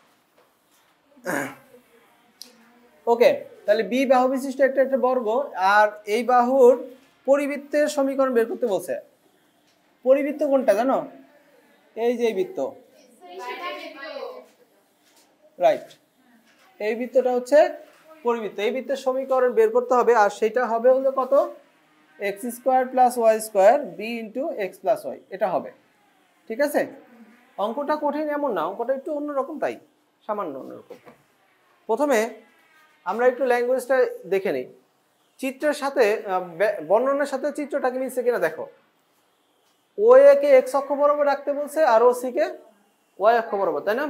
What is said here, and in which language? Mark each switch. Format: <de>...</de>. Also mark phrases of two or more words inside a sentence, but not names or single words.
<bn>ওকে, তাহলে বি বাহু বিশিষ্ট একটা বর্গ, আর এই বাহুর পরিবৃত্তের সমীকরণ বের করতে বলছে। পরিবৃত্ত কোনটা জানো? এই যে এই বৃত্ত, রাইট, এই বৃত্তটা হচ্ছে পরিবৃত্ত। এই বৃত্তের সমীকরণ বের করতে হবে, আর সেটা হবে হলো কত? x² + y² b * x + y, এটা হবে। ঠিক আছে, অঙ্কটা কঠিন এমন না, অঙ্কটা একটু অন্যরকম, তাই সামান্য অন্যরকম। প্রথমে আমরা একটু ল্যাঙ্গুয়েজটা দেখে নিই। চিত্রের সাথে বর্ণনার সাথে চিত্রটাকে মিলছে কিনা দেখো। ও এ কে x অক্ষ বরাবর রাখতে বলছে, আর ও সি কে y অক্ষ বরাবর, তাই না?</bn>